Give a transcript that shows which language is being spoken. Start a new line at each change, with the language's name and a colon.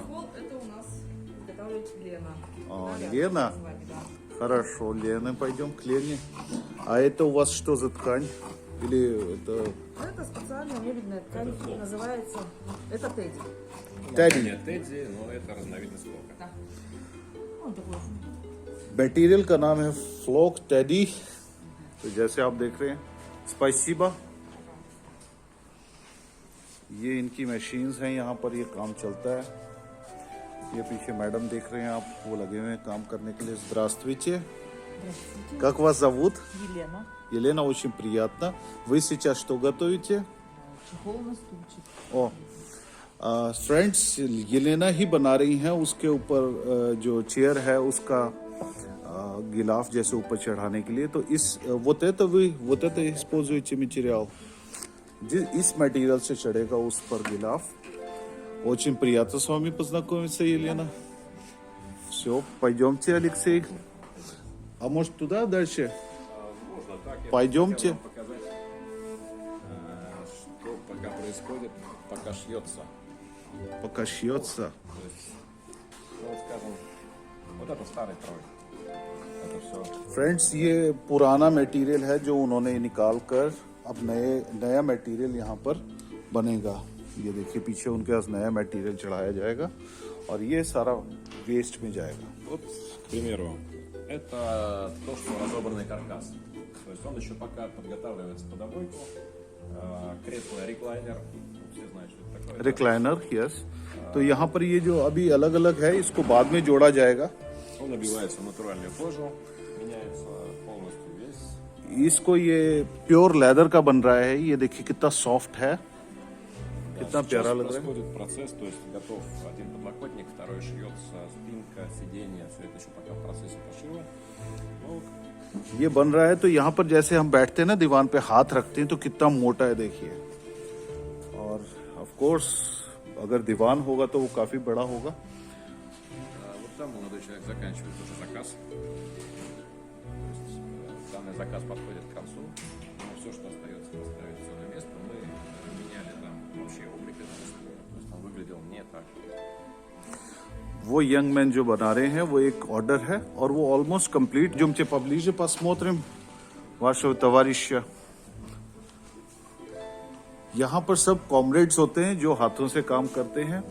Russian: Чехол это у нас изготавливает Лена. Лена? С вами, да. Хорошо, Лена, пойдем к Лене. А это у вас что за ткань? Или это Это специальная мебельная ткань, называется, это Тедди. Тедди? Нет, Тедди, но это разновидность флока. Да. Он такой.
Hindi: Material का नाम है फ्लोक टेडी. तो जैसे आप देख रहे हैं,
Russian: स्पाइसिबा.
Hindi: ये इनकी मशीन्स हैं, यहाँ पर ये काम चलता है. ये पीछे मैडम देख रहे हैं आप, वो लगे हुए हैं काम करने के लिए.
Russian: Здравствуйте. Здравствуйте. Как вас зовут? Елена. Елена, очень приятно. Вы сейчас что готовите? Чехол на стульчик.
Hindi: ओ फ्रेंड्स, येलेना ही बना रही हैं. उसके ऊपर जो चेयर है उसका गिलाफ जैसे ऊपर चढ़ाने के लिए. तो इस
Russian: вот это используете материал.
Hindi: इस материал से चढ़ेगा उस पर गिलाफ.
Russian: Очень приятно с вами познакомиться, Елена. Все, пойдемте, Алексей. А может туда дальше? Можно так. Я Пойдемте. хотел вам показать, что пока происходит, пока шьется. Пока шьется. То есть, ну, вот скажем, вот это старый крой. Это все
Hindi: फ्रेंड्स, ये पुराना मटेरियल है जो उन्होंने निकाल कर अब नया मटेरियल यहाँ पर बनेगा। ये देखिए पीछे उनके पास नया मटेरियल चढ़ाया जाएगा और ये सारा वेस्ट में जाएगा।
Russian: Вот, к примеру, это то, что разобранный каркас. То есть он еще пока подготавливается под обойку. Кресло реклайнер. Все знают, что это такое.
English: Recliner, yes.
Hindi: तो यहाँ पर ये जो अभी अलग अलग है इसको बाद में जोड़ा जाएगा।
Russian: Он набивается в натуральную кожу, меняется полностью весь.
Hindi: इसको ये प्योर लेदर का बन रहा है। ये देखिए कितना सॉफ्ट है, कितना
Russian: Сейчас
Hindi: प्यारा लग रहा है।
Russian: происходит процесс, то есть готов один подлокотник, второй шьется, спинка, сиденье, все это еще пока в процессе пошива. Ну,
Hindi: ये बन रहा है तो यहाँ पर जैसे हम बैठते हैं ना दीवान पे हाथ रखते हैं तो कितना मोटा है देखिए। और ऑफ कोर्स अगर दीवान होगा तो वो काफी बड़ा होगा।
Russian: вот там молодой человек заканчивает уже заказ. То есть данный заказ подходит к концу. Но все, что остается, поставить все на место. Мы меняли там вообще облик этого стула. То есть он выглядел не так.
Hindi: वो यंग मैन जो बना रहे हैं वो एक ऑर्डर है और वो ऑलमोस्ट कंप्लीट।
Russian: Идемте поближе посмотрим вашего товарища।
Hindi: यहाँ पर सब कॉमरेड्स होते हैं जो हाथों से काम करते हैं।